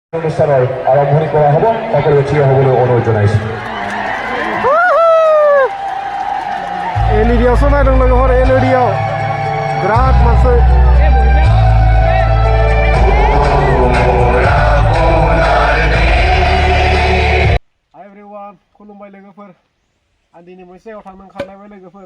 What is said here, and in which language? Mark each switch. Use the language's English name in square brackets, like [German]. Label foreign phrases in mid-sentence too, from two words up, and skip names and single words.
[Assamese] অনুষ্ঠানৰ আৰম্ভণি কৰা হ'ব সকলোৱে থিয় হ'বলৈ অনুৰোধ জনাইছো [Bodo] एलईडी नायदों लोगोफोर एलईडी बिराद मानसि [English] hi everyone [Bodo] खुलुमबाय लोगोफोर आं दिनै मोनसे जायगायाव थांनो ओंखारलायबाय लोगोफोर